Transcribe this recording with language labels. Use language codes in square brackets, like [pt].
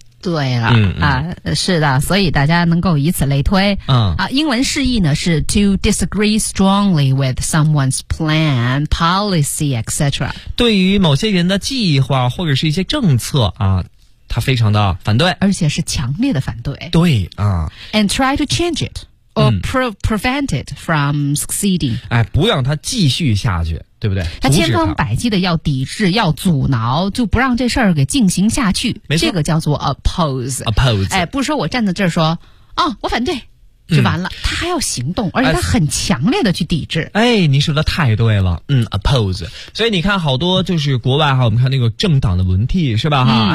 [zh] 对了是的所以大家能够以此类推英文释义呢是 [en] to disagree strongly with someone's plan, policy, etc. [zh] 对于某些人的计划或者是一些政策他非常的反对。而且是强烈的反对。对 [en] And try to change it, or prevent it from succeeding. [zh] 哎不让他继续下去。对不对他千方百计的要抵制要阻挠就不让这事儿给进行下去没错这个叫做 oppose oppose 哎，不是说我站在这儿说哦，我反对就完了他还要行动而且他很强烈的去抵制哎，你说的太对了oppose 所以你看好多就是国外哈，我们看那个政党的轮替是吧哈？